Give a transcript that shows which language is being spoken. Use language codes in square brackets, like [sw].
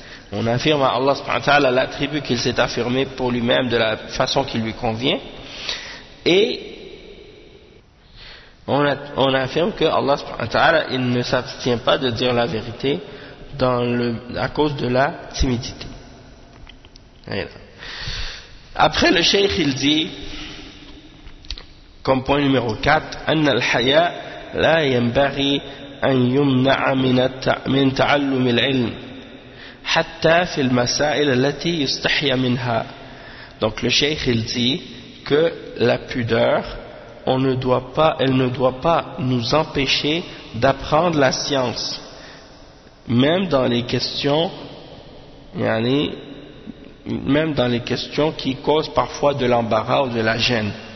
[fr] On affirme à Allah subhanahu wa ta'ala l'attribut qu'il s'est affirmé pour lui-même de la façon qui lui convient. Et on affirme que Allah subhanahu wa ta'ala, il ne s'abstient pas de dire la vérité dans le, à cause de la timidité. Après le cheikh, il dit, comme point numéro 4, [ar] أن الحياء لا ينبغي أن يمنع من تعلم العلم حتى في المسائل التي يستحي منها. [fr] Donc le cheikh, il dit que la pudeur, on ne doit pas, elle ne doit pas nous empêcher d'apprendre la science, même dans les questions, yani, même dans les questions qui causent parfois de l'embarras ou de la gêne.